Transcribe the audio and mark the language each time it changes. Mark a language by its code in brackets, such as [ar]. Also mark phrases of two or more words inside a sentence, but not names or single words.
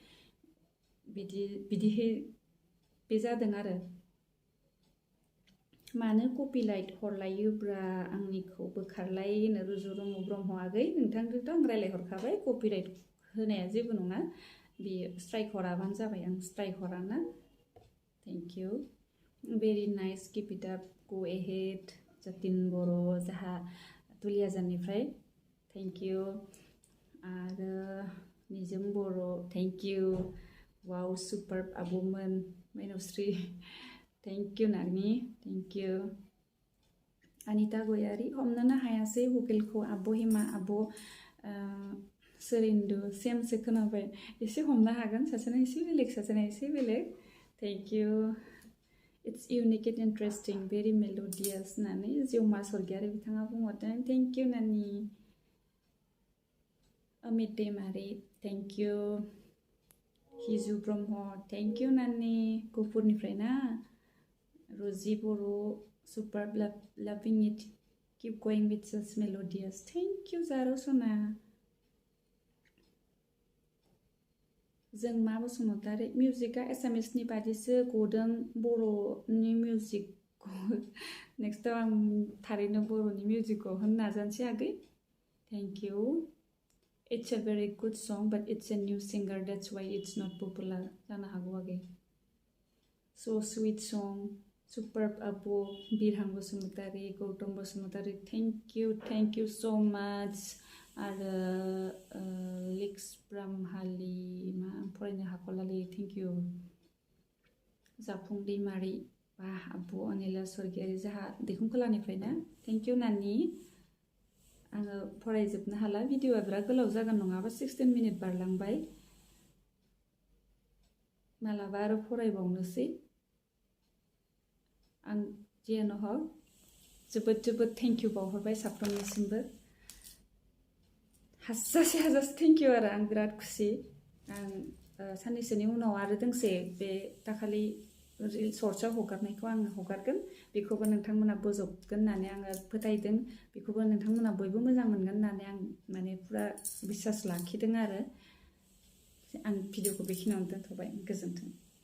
[brx] बिदिहै बे जादों आरो मानो कपिराइट हरलायोब्रा आंनिखौ बोखारलाय होनो रुजु रुमु ब्रह्म आगै नोंथांजोंथ' आं रायलायहरखाबाय कपिराइट होनाया जेबो नङा बेयो स्ट्राइक हराबानो जाबाय आं स्ट्राइक हराना [en] thank you very nice keep it up go ahead [brx] जतिन बर' जाहा दुलियाजाननिफ्राय [en] thank you [brx] आरो निजोम बर' [en] thank you wow super [brx] आब'मोन माइनावस्रि [en] thank you [brx] नानि [en] thank you [brx] अनिता गयारी हमनोनो हायासै भकेलखौ आब' हिमा आब' सोरिन्दु सेमसो खोनाबाय एसे हमनो हागोन सासेना एसे बेलेग सासेना एसे बेलेग [en] thank you it's unique and interesting very melodious [brx] होननानै जिउमा स्वर्गियारि बिथाङा बुंहरदों [en] thank you [brx] नानि अमित दैमारि [en] thank you [brx] हिजु ब्रह्म [en] thank you [brx] नानि गहपुरनिफ्राय ना रजि बर' [en] super loving it keep going with such melodious thank you [brx] जारौ सना जों मा बसुमतारी मिउजिका एसामिसनि बादिसो गदों बर'नि मिउजिकखौ नेक्स्टआव आं थारैनो बर'नि मिउजिकखौ होनो नाजानोसै आगै [en] thank you it's a very good song but it's a new singer that's why it's not popular [brx] जानो हागौ आगै [en] so sweet song super [brx] आब' बिरहां बसुमतारी गौतम बसुमतारी [en] thank you so much [brx] आरो लिक्स ब्रह्माली मा फरायनो हाख'लालै [en] thank you [brx] जाफुं दैमारि बा आब' अनिला स्वर्गियारि जाहा दैखुंखोलानिफ्रायनो [en] thank you [brx] नानि आङो फरायजोबनो हाला भिडिअआ बिराद गोलाव जागोन नङाबा 16 मिनिट बारलांबाय मालाबा आरो फरायबावनोसै आं जियानो हक जोबोद [en] thank you [brx] बावहरबाय साफ्रोमनिसिमबो हाजासे [en] thank you [brx] आरो आं बिराद खुसि आं साननैसोनि उनाव आरो दोंसे बे दाखालि सर्ट्सआव हगारनायखौ आं हगारगोन बेखौबो नोंथांमोना बोजबगोन होननानै आङो फोथायदों बेखौबो नोंथांमोना बयबो मोजां मोनगोन होननानै आं माने पुरा बिश्वास लाखिदों आरो आं भिडिअखौ बेखिनियावनो दोनथ'बाय गोजोन्थों